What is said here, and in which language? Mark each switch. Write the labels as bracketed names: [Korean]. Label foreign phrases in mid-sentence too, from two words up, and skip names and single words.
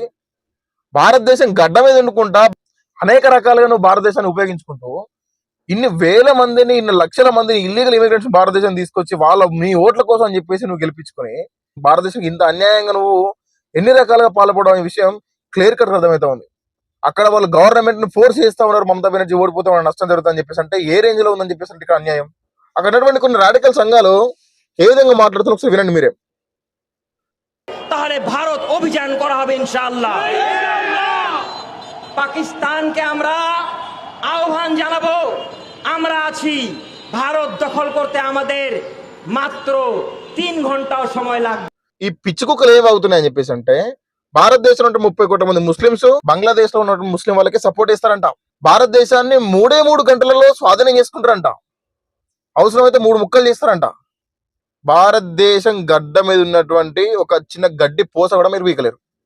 [Telugu] భారతదేశం గడ్డ మీద ఉండుకుంటా అనేక రకాలుగా నువ్వు భారతదేశాన్ని ఉపయోగించుకుంటూ ఇన్ని వేల మందిని, ఇన్ని లక్షల మందిని [English] illegal immigrants [Telugu] భారతదేశం తీసుకొచ్చి వాళ్ళ మీ ఓట్ల కోసం అని చెప్పేసి నువ్వు గెలిపించుకొని భారతదేశం ఇంత అన్యాయంగా నువ్వు ఎన్ని రకాలుగా పాల్పడడం అనే విషయం [English] clear cut [Telugu] అర్థమవుతా ఉంది. అక్కడ వాళ్ళు గవర్నమెంట్ ని ఫోర్స్ చేస్తా ఉన్నారు, మమతా బెనర్జీ ఓడిపోతే వాళ్ళ నష్టం జరుగుతుందని చెప్పేసి. అంటే ఏ రేంజ్ లో ఉందని చెప్పేసి ఇక్కడ అన్యాయం. అక్కడ ఉన్నటువంటి కొన్ని రాడికల్ సంఘాలు ఏ విధంగా మాట్లాడుతున్నారు ఒకసారి వినండి మీరే. [Bangla] তাহলে ভারত অভিযান করা হবে ইনশাআল্লাহ। পাকিস্তানকে আমরা আহ্বান জানাবো, আমরা আছি, ভারত দখল করতে আমাদের মাত্র 3 ঘন্টাও সময় লাগবে। [Telugu] ఈ పిచ్చి కుక్కలు ఏమవుతున్నాయని చెప్పేసి అంటే భారతదేశంలో ఉన్న 30 కోట్ల మంది ముస్లింస్ బంగ్లాదేశ్ లో ఉన్న ముస్లిం వాళ్ళకి సపోర్ట్ ఇస్తారంట. భారతదేశాన్ని 3 గంటలలో స్వాధీనం చేసుకుంటారంట. అవసరమైతే 3 ముక్కలు చేస్తారంట. భారతదేశం గడ్డ మీద ఉన్నటువంటి ఒక చిన్న గడ్డి పోస కూడా మీరు వీకలేరు.